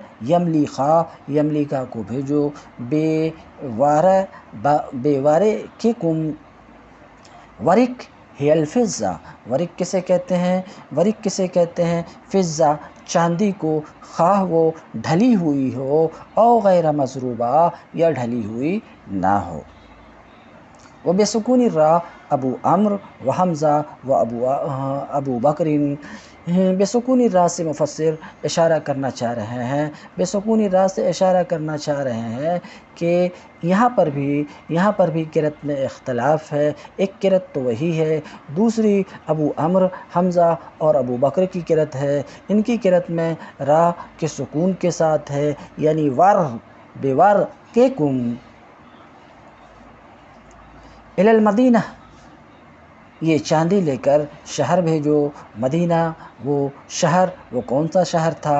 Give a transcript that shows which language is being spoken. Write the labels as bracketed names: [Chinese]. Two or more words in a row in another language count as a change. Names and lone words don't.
[Urdu] یملیخا کو بھیجو، [Arabic] بے ورقکم، ورق ہی الفضہ، [Urdu] ورق کسے کہتے ہیں؟ فضہ، چاندی کو، خواہ وہ ڈھلی ہوئی ہو، [Arabic] او غیر مضروبہ، [Urdu] یا ڈھلی ہوئی نہ ہو، وہ [Arabic] بسکون الراء [Urdu] ابو عمرو و حمزہ و ابو بکر، [Arabic] بسکون الراء [Urdu] سے مفسر اشارہ کرنا چاہ رہے ہیں کہ یہاں پر بھی قرأت میں اختلاف ہے، ایک قرأت تو وہی ہے، دوسری ابو عمرو، حمزہ اور ابو بکر کی قرأت ہے، ان کی قرأت میں را کے سکون کے ساتھ ہے، یعنی [Arabic] بورقکم الی المدینہ، [Urdu] یہ چاندی لے کر شہر بھیجو، مدینہ وہ شہر، وہ کون سا شہر تھا؟